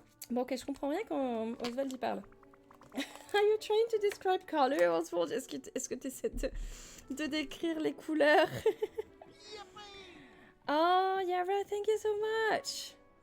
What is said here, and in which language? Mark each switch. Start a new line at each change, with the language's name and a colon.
French: Bon, ok, je comprends rien quand Oswald y parle.
English: Are you trying to describe color, Oswald?
French: Est-ce que tu essaies de décrire les couleurs?
English: Oh, Yara, thank you so much.